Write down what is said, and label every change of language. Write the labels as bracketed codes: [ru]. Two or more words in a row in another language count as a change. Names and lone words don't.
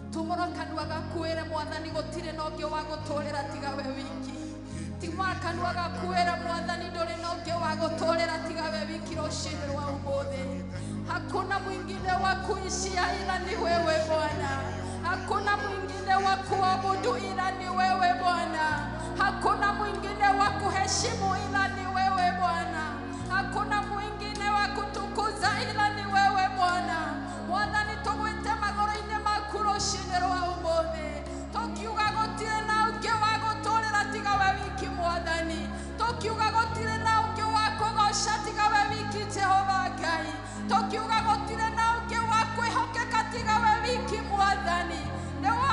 [ki] tumora kanua gakuire mwathani gutire na ungi wa guturira tiga we wiki tumora kanua gakuire mwathani nduri na ungi wa guturira tiga we wiki rucini rwa umuthi [sw] hakuna mwingine wa kuishia ila ni wewe Bwana hakuna mwingine wa kuabudu ila ni wewe Bwana hakuna mwingine wa kuheshimu ila ni wewe Bwana hakuna mwingine wa kutukuza ila ni wewe Bwana [ki] mwathani tugwite magoro-ini maku rucini rwa umuthi tukiuga gutire na ungi wa guturira tiga we wiki mwathani tukiuga gutire na ungi wa kugoca tiga we wiki Jehova Ngai tukiuga gutire na ungi wa kwihokeka tiga we wiki mwathani ni